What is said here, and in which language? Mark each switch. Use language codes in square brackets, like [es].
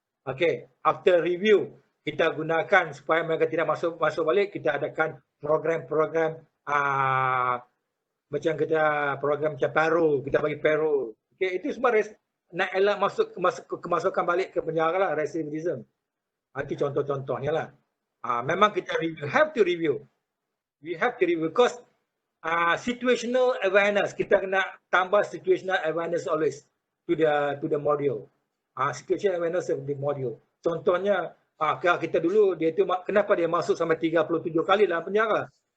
[ms] Okay, [en] after review [ms] kita gunakan supaya mereka tidak masuk balik, kita adakan program-program macam kita program macam payroll, kita bagi payroll. Okay, itu semua nak elak kemasukan balik ke penjara lah, recidivism. Itu contoh-contohnya lah. Memang kita review, [en] have to review. We have to review because situational awareness, [ms] kita kena tambah [en] situational awareness always to the module. Situational awareness of the module. [ms] Contohnya, kalau kita dulu dia tu kenapa dia masuk sampai 37 kali dalam penjara?